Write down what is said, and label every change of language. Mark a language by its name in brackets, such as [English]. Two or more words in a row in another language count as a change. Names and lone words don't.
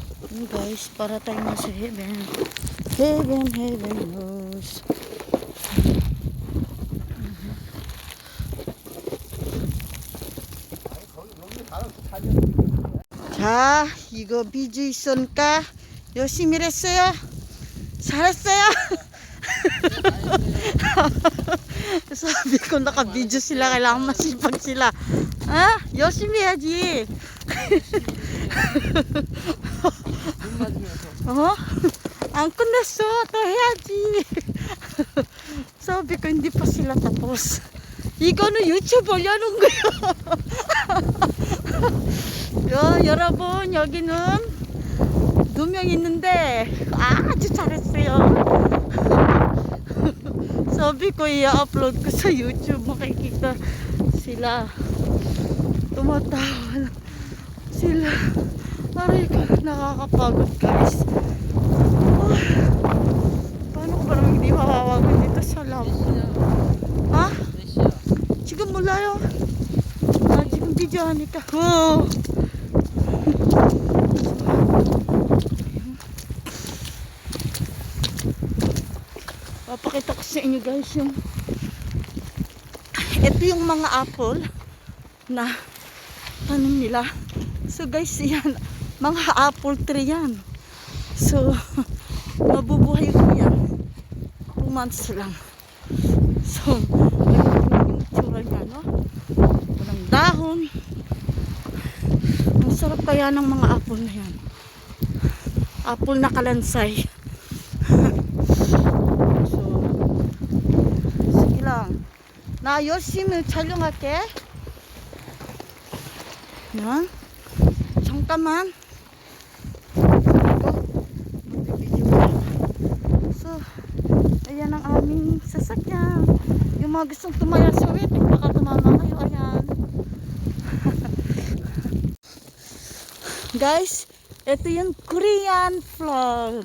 [Filipino] Yun guys, para tayo nasa heaven. [English] Heaven, heaven knows. [Korean] 자, 이거 비주 있으니까 열심히 했어요. 잘했어요. [Filipino] Sabi ko naka-video sila, kailangan masipag sila. [Korean] Ah, 열심히 해야지. 어? 안 끝냈어. 또 해야지. [Filipino] Sabi ko hindi pa sila tapos. [Korean] 이거는 유튜브 올려놓은 거야. 여러분 여기는 2명 있는데 아주 잘했어요. [Filipino] Sabi ko i-upload ko sa YouTube, makikita sila. Tumatawa lang sila. Aray ko, nakakapagod guys. Paano ko ba naman hindi mawawagan dito sa lab? Ha? [Korean] 지금 몰라요. 나 지금 비디오 하니까. [Filipino] Papakita ko sa inyo guys yung ito yung mga apple na tanim nila. So guys, yan mga [English] apple tree [Filipino] yan. So mabubuhay ko yan 2 months lang. So yung itsura niya, no? Walang dahon. Ang sarap kaya ng mga apple na yan. Apple na kalansay. [Korean] 나 열심히 촬영할게. 야, 잠깐만. [Filipino] So, ayan ang aming sasakyan. Yung mga gustong tumaya sa waiting, baka tumama kayo. Ayan. Guys, ito yung [English] Korean vlog.